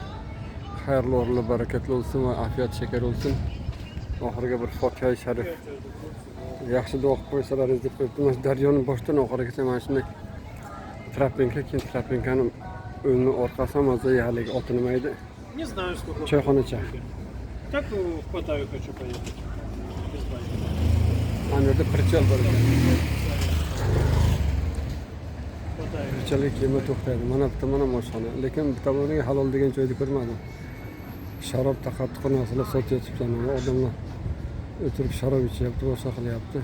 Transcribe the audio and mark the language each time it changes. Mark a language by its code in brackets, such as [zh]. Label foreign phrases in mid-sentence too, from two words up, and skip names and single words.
[uz] Xayrli o'rinli barakatli olsun ve [tr] afiyet şeker olsun. [uz] Oxiriga bir Fotiha-i Sharif yaxshi duo qilib qo'ysalaringiz deb qo'yibdi. Mana daryoning boshdan oxirigacha mana shunday trapenka, keyin trapenkani o'ngni orqasi ham o'zi haligi oti nima edi? [ru] Не знаю, сколько. [uz] Choyxonacha. [ru] Как в Паттайю хочу поехать? Без байка. [uz] Mana yerda Pirchal bor ekan. [ru] Паттайю. [uz] Pirchalga kema to'xtaydi. Mana bitta mana oshxona. Lekin bu tomoniga halol degan joyni ko'rmadim. Sharob taqattiq narsalar sotyapti. Odamlar o'tirib sharob ichyapti, boshqa qilyapti.